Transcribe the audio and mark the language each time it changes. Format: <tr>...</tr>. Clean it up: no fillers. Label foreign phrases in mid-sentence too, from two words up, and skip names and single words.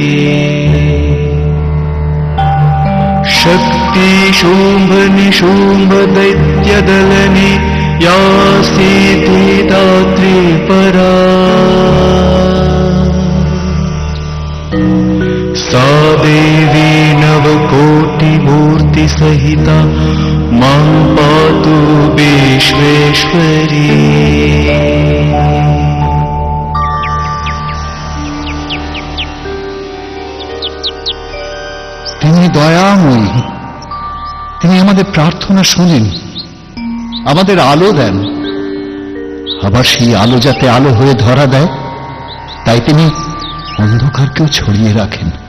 <sa>शक्ति शुम्भ निशुम्भ दैत्यदलने या सीति दात्री परा सा देवी नवकोटिमूर्ति सहिता मां पातु विश्वेश्वरी।</sa> <bn>তিনি দয়াময়ী, তিনি আমাদের প্রার্থনা শোনেন, আমাদের আলো দেন। আবার সেই আলো যাতে আলো হয়ে ধরা দেয়, তাই তিনি অন্ধকারকেও ছড়িয়ে রাখেন।</bn>